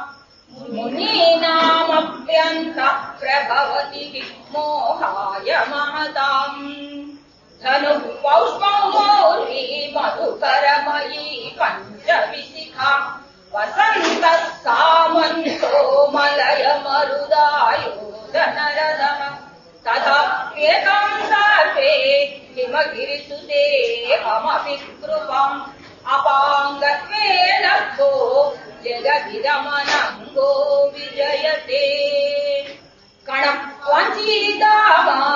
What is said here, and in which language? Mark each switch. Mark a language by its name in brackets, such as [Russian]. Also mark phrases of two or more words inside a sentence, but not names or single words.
[Sanskrit] మునీనామప్యంత ప్రభవతి విమోహాయ మహతాం. ధను పౌష్పౌ మౌర్వీ మధుకరమయీ పంచవిశిఖా. వసంత సామంతో మలయ మరుదాయోధనరదః. तथाप्येतं सर्वे हिमगिरिसुते अमपि कृपम् अपाङ्गत्वे लब्धो जगदिदमनङ्गो विजयते कणं वञ्चितामा